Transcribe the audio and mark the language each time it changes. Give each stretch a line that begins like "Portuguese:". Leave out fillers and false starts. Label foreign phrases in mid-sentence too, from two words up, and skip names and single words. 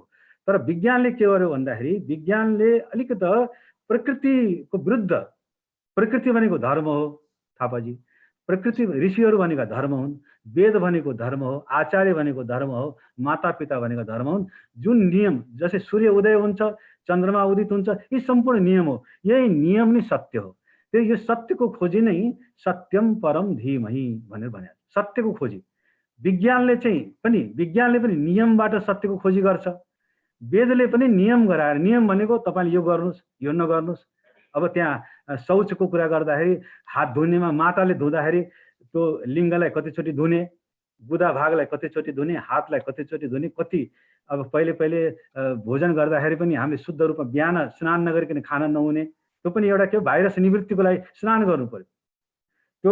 Nepali: तर विज्ञानले के गर्यो भन्दाखेरि विज्ञानले अलिकति प्रकृतिको विरुद्ध, प्रकृति भनेको धर्म हो थापाजी, प्रकृति ऋषिहरू भनेका धर्म हुन्, वेद भनेको धर्म हो, आचार्य भनेको धर्म हो, माता पिता भनेको धर्म हुन्। जुन नियम, जस्तै सूर्य उदय हुन्छ, चन्द्रमा उदित हुन्छ, यी सम्पूर्ण नियम हो, यही नियम नै सत्य हो। त्यो यो सत्यको खोजी नै
Sanskrit: सत्यम परम धीमहि
Nepali: भनेर भने, सत्यको खोजी। विज्ञानले पनि नियमबाट सत्यको खोजी गर्छ। वेदले पनि नियम गराएर, नियम भनेको तपाईँले यो गर्नुहोस्, यो नगर्नुहोस्। अब त्यहाँ शौचको कुरा गर्दाखेरि हात धुनेमा माताले धुँदाखेरि त्यो लिङ्गलाई कतिचोटि धुने, बुधा भागलाई कतिचोटि धुने, हातलाई कतिचोटि धुने, कति अब पहिले भोजन गर्दाखेरि पनि हामीले शुद्ध रूपमा बिहान स्नान नगरिकन खाना नहुने, त्यो पनि एउटा के भाइरस निवृत्तिको लागि स्नान गर्नु पर्यो।